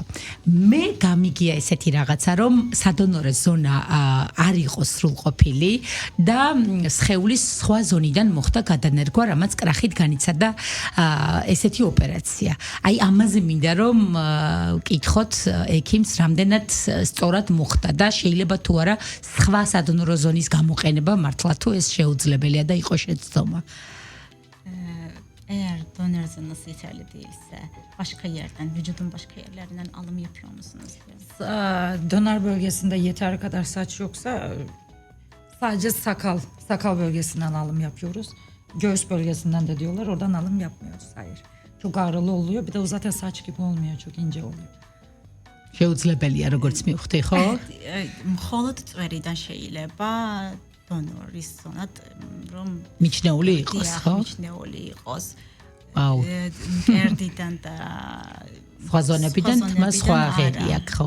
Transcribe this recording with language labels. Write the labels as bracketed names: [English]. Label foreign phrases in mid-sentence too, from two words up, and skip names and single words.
[Georgian] მე გამიგია ესეთი რაღაცა, რომ სადონორე ზონა არ იყოს სრულყოფილი და სხეულის სხვა ზონიდან მოხდა გადანერგვა, რამაც კრახით განიცადა ესეთი ოპერაცია. აი ამაზე მინდა რომ ვკითხოთ ექიმს, რამდენად სწორად მოხდა და შეიძლება თუ არა სხვა სადონორო ზონის გამოყენება მართლა თუ ეს შეუძლებელია და იყოს შეცდომა. [Turkish] Eğer donör zonası yeterli değilse başka yerden, vücudun başka yerlerinden alım yapıyor musunuz? Donör bölgesinde yeteri kadar saç yoksa sadece sakal bölgesinden alım yapıyoruz. Göğüs bölgesinden de diyorlar, oradan alım yapmıyoruz. Hayır. Çok ağrılı oluyor. Bir de o zaten saç gibi olmuyor, çok ince oluyor. [Georgian] შეუძლებელია როგორც მივხვდი, ხო? მხოლოდ წვერიდან შეიძლება დონორის ზონად რომ მიჩნეული იყოს, ხო? მიჩნეული იყოს. აუ. მკერდიდან და სხვა ზონებიდან თმა სხვა აღები აქვს, ხო?